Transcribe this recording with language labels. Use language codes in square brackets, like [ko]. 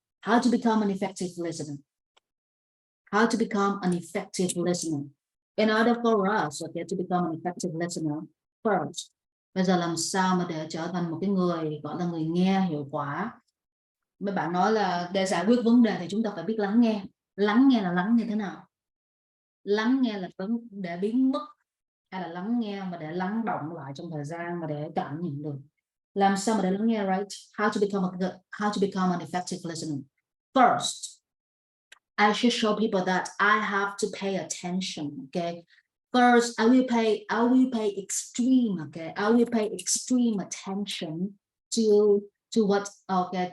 [en] How to become an effective listener? How to become an effective listener? In order for us, okay, to become an effective listener, first, [vi] bây giờ làm sao mà để trở thành một cái người gọi là người nghe hiệu quả? Mấy bạn nói là để giải quyết vấn đề thì chúng ta phải biết lắng nghe. Lắng nghe là lắng như thế nào? Lắng nghe là để biến mất, hay là lắng nghe mà để lắng động lại trong thời gian, mà để cảm nhận được. Làm sao mà để lắng nghe, right? [en] How to become an effective listener? First, I should show people that I have to pay attention. Okay. First, I will pay extreme. Okay. I will pay extreme attention to what. Okay.